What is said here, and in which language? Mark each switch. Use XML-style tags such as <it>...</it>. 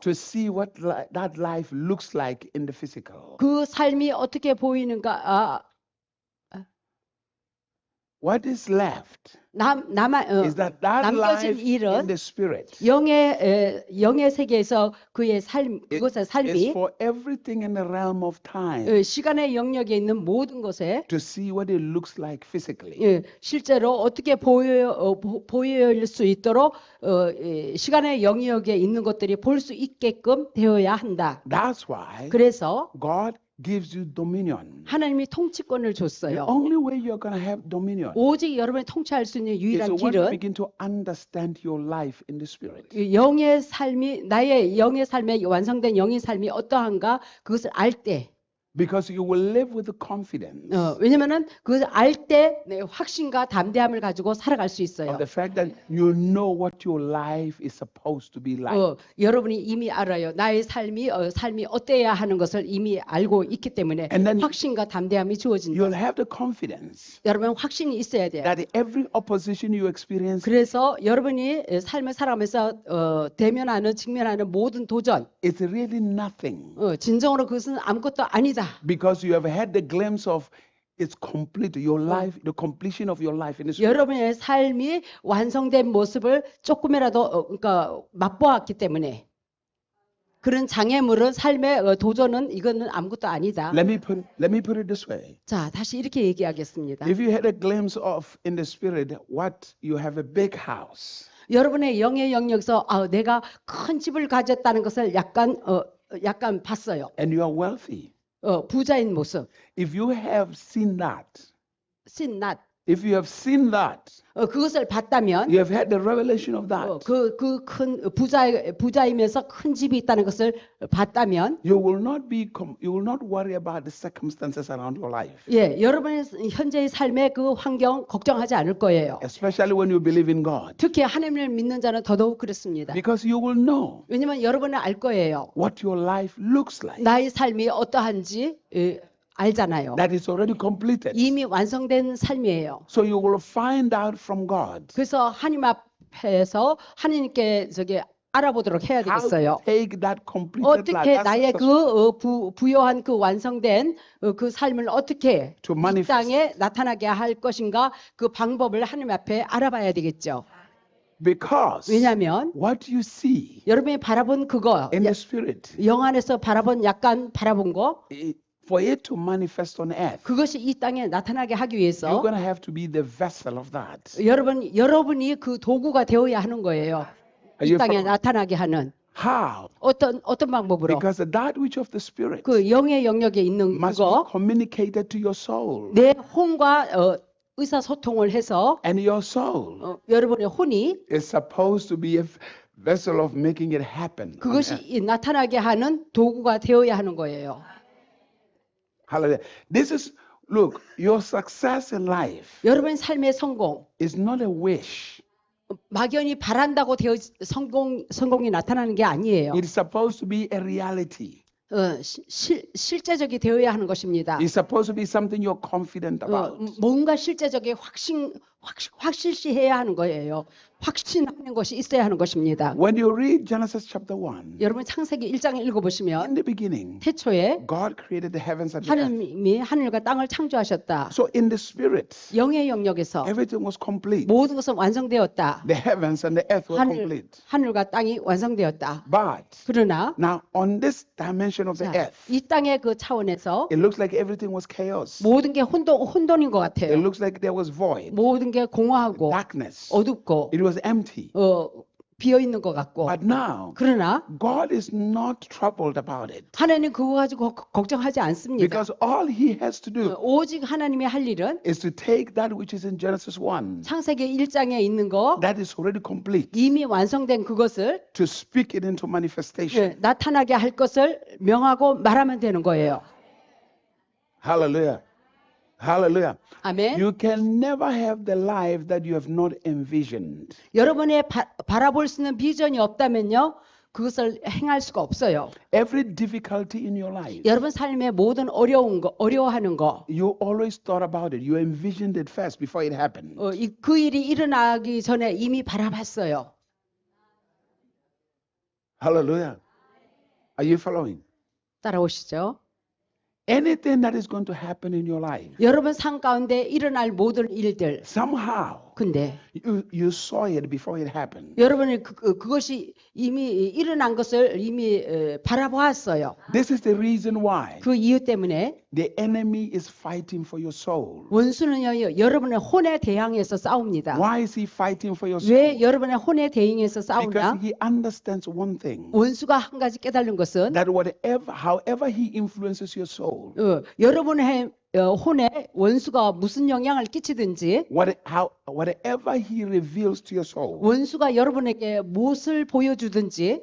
<en>to see what that life looks like in the physical.</en> <ko>그 삶이 어떻게 보이는가.</ko> <en>What is left is that</en> <ko>남겨진</ko> <en>life in</en> <ko>일은</ko> <en>the spirit</en> <ko>영의 세계에서 그의 삶, 그것의</ko> <en>is</en> <ko>삶이</ko> <en>for everything in the realm of time</en> <ko>시간의 영역에 있는 모든 것에</ko> <en>to see what it looks like physically.</en> <ko>실제로 어떻게 보일 수 있도록 시간의 영역에 있는 것들이 볼 수 있게끔 되어야 한다.</ko> <en>That's why</en> <ko>그래서</ko> <en>God gives you dominion.</en> <ko>하나님이 통치권을</ko> <en>The</en> <ko>줬어요.</ko> <en>only way you're going to have dominion</en> <ko>오직 여러분이 통치할 수 있는</ko> <en>is</en> <ko>유일한</ko> <en>when you</en> <ko>길은</ko> <en>begin to understand your life in the spirit.</en> <ko>영의 삶이 나의 영의 삶에 완성된 영의 삶이 어떠한가 그것을 알 때.</ko> <en>Because you will live with the confidence</en> <ko>왜냐면은 그것을 알 때 확신과 담대함을 가지고 살아갈 수 있어요.</ko> <en>of the fact that you know what your life is supposed to be like.</en> <ko>여러분이 이미 알아요. 나의 삶이 어때야 하는 것을 이미 알고 있기 때문에</ko> <en>And then</en> <ko>확신과 담대함이 주어진다.</ko> <en>You'll have the confidence</en> <ko>여러분 확신이 있어야 돼요.</ko> <en>that every opposition you experience</en> <ko>그래서 여러분이 삶을 살아가면서 대면하는 직면하는 모든 도전,</ko> <en>is really nothing</en> <ko>진정으로 그것은 아무것도 아니다.</ko> <en>because you have had the glimpse of it's complete, your life, the completion of your life in the spirit.</en> <ko>여러분의 삶이 완성된 모습을 조금이라도 그러니까 맛보았기 때문에 그런 장애물은 삶의 도전은 이거는 아무것도 아니다.</ko> <en>Let me put it this way.</en> <ko>자, 다시 이렇게 얘기하겠습니다.</ko> <en>If you had a glimpse of in the spirit what you have a big house</en> <ko>여러분의 영의 영역에서 내가 큰 집을 가졌다는 것을 약간 봤어요.</ko> <en>and you are wealthy.</en> <ko>부자인 모습.</ko> <en>If you have seen that, Seen that. if you have seen that,</en> <ko>그것을 봤다면</ko> <en>you have had the revelation of that,</en> <ko>그 큰 부자이면서 큰 집이 있다는 것을 봤다면</ko> <en>you will not worry about the circumstances around your life.</en> <ko>여러분의 현재의 삶의 그 환경 걱정하지 않을 거예요.</ko> <en>Especially when you believe in God.</en> <ko>특히 하나님을 믿는 자는 더더욱 그렇습니다.</ko> <en>Because you will know</en> <ko>왜냐면 여러분은 알 거예요.</ko> <en>what your life looks like.</en> <ko>나의 삶이 어떠한지 알잖아요.</ko> <en>That is already completed.</en> <ko>이미 완성된 삶이에요.</ko> <en>So you will find out from God</en> <ko>그래서 하나님 앞에서 하나님께 알아보도록 해야</ko> <en>how</en> <ko>되겠어요.</ko> <en>to take that completed</en> <ko>어떻게</ko> <en>life.</en> <ko>나의 부요한 그 완성된 그 삶을 어떻게</ko> <en>To</en> <ko>이</ko> <en>manifest.</en> <ko>땅에 나타나게 할 것인가 그 방법을 하나님 앞에 알아봐야 되겠죠.</ko> <en>Because</en> <ko>왜냐하면</ko> <en>what you see</en> <ko>여러분이 바라본 그거</ko> <en>in the spirit,</en> <ko>영 안에서 바라본 거</ko> <en>for it to manifest on earth,</en> <ko>그것이 이 땅에 나타나게 하기</ko> <en>you're</en> <ko>위해서</ko> <en>going to have to be the vessel of that.</en> <ko>여러분이 그 도구가 되어야 하는 거예요. 이</ko> <en>You</en> <ko>땅에</ko> <en>follow?</en> <ko>나타나게 하는</ko> <en>How?</en> <ko>어떤 방법으로</ko> <en>Because that which of the spirit</en> <ko>그 영의 영역에 있는</ko> <en>must be</en> <ko>그거</ko> <en>communicated to your soul.</en> <ko>내 혼과 의사소통을 해서</ko> <en>And your soul</en> <ko>여러분의 혼이</ko> <en>is supposed to be a vessel of making it happen. on</en> <ko>그것이</ko> <en>earth.</en> <ko>나타나게 하는 도구가 되어야 하는 거예요.</ko> <en>Hallelujah. This is Look, your success in life</en> <ko>여러분의 삶의 성공,</ko> <en>is not a wish.</en> <ko>막연히 바란다고 성공이 나타나는 게 아니에요.</ko> <en>It's supposed to be a reality.</en> <ko>실제적이 되어야 하는 것입니다.</ko> <en>It's supposed to be something you're confident about.</en> <ko>뭔가 실제적인 확실시해야 하는 거예요. 확신하는 것이 있어야 하는 것입니다.</ko> <en>When you read Genesis chapter 1,</en> <ko>여러분 창세기 1장을</ko> <en>in</en> <ko>읽어보시면</ko> <en>the beginning,</en> <ko>태초에</ko> <en>God created the heavens and the earth.</en> <ko>하나님이 하늘과 땅을 창조하셨다.</ko> <en>So in the spirit,</en> <ko>영의 영역에서</ko> <en>everything was complete.</en> <ko>모든 것은 완성되었다.</ko> <en>The heavens and the earth were complete.</en> <ko>하늘과 땅이 완성되었다.</ko> <en>But</en> <ko>그러나</ko> <en>now on this dimension of the</en> <ko>자,</ko> <en>earth,</en> <ko>이 땅의 그 차원에서</ko> <en>it looks like everything was chaos.</en> <ko>모든 게 혼돈인 것</ko> <en>It</en> <ko>같아요.</ko> <en>looks like there was void,</en> <ko>모든 게 공허하고</ko> <en>darkness.</en> <ko>어둡고</ko> <en>It was empty.</en> <ko>비어 있는 것 같고.</ko> <en>But now,</en> <ko>그러나</ko> <en>God is not troubled about it.</en> <ko>하나님 그거 가지고 걱정하지 않습니다.</ko> <en>Because all he has to do</en> <ko>오직 하나님이 할 일은</ko> <en>is to take that which is in Genesis 1,</en> <ko>창세기 1장에 있는 거</ko> <en>that is already complete,</en> <ko>이미 완성된 그것을</ko> <en>to speak it into manifestation.</en> <ko>나타나게 할 것을 명하고 말하면 되는 거예요.</ko> <en>Hallelujah. Hallelujah.</en> <ko>아멘.</ko> <en>You can never have the life that you have not envisioned.</en> <ko>여러분의 바라볼 수 있는 비전이 없다면요. 그것을 행할 수가 없어요.</ko> <en>Every difficulty in your life,</en> <ko>여러분 삶의 모든 어려워하는 거,</ko> <en>you always thought about it. You envisioned it first before it happened.</en> <ko>그 일이 일어나기 전에 이미 바라봤어요.</ko> <en>Hallelujah. Are you following?</en> <ko>따라오시죠.</ko> <en>Anything that is going to happen in your life,</en> <ko>여러분 삶 가운데 일어날 모든 일들.</ko> <en>somehow</en> <ko>근데</ko> <en>you saw it before it happened.</en> <ko>여러분이 그것이 이미 일어난 것을 이미 바라보았어요.</ko> <en>This is the reason why</en> <ko>그 이유 때문에</ko> <en>the enemy is fighting for your soul.</en> <ko>원수는요 여러분의 혼에 대항해서 싸웁니다.</ko> <en>Why is he fighting for your soul?</en> <ko>왜 여러분의 혼에 대항해서 싸우나?</ko> <en>Because he understands one thing,</en> <ko>원수가 한 가지 깨달은 것은</ko> <en>that however he influences your soul,</en> <ko>여러분의 혼에 원수가 무슨 영향을 끼치든지</ko> <en>whatever he reveals to your soul,</en> <ko>원수가 여러분에게 무엇을 보여주든지</ko>